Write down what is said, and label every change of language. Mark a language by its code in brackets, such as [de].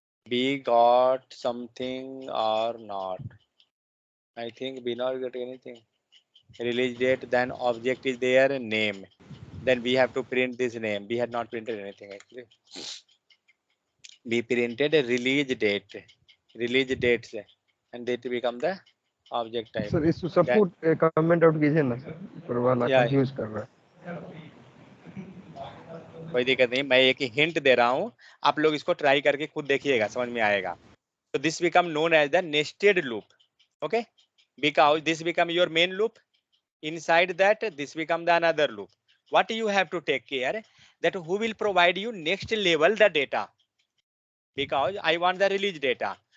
[en] We got something or not. I think we not get anything. Release date, then object is there, name. Then we have to print this name. We had not printed anything actually. We printed a release dates, and that become the object type. [hi] Sir इसको सब [en] Then, [hi] comment out कीजिए ना sir, ऊपर वाला yeah, confuse कर रहा है. कोई दिक्कत नहीं, मैं एक हिंट दे रहा हूँ, आप लोग इसको ट्राई करके खुद देखिएगा, समझ में आएगा. [en] So this become known as the nested loop. Okay, because this become your main loop. Inside that, this become the another loop. What you have to take care that who will provide you next level the data, because I want the release data.